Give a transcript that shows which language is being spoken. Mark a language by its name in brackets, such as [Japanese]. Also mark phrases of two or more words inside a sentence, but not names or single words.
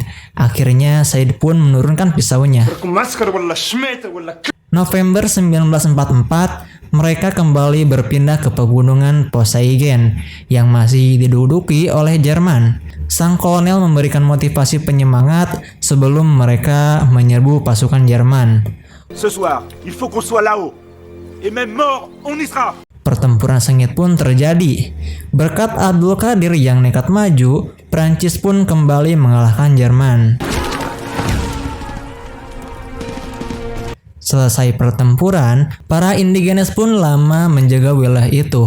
[Indonesian] Akhirnya Said pun menurunkan pisaunya. November 1944, mereka kembali berpindah ke pegunungan Poseidon yang masih diduduki oleh Jerman. Sang kolonel memberikan motivasi penyemangat sebelum mereka menyerbu pasukan Jerman. [French] Ce soir, il faut qu'on soit là-haut. Et même mort, on y sera. [Indonesian] Pertempuran sengit pun terjadi. Berkat Abdul Qadir yang nekat maju, Prancis pun kembali mengalahkan Jerman. Selesai pertempuran, para indigenes pun lama menjaga wilayah itu.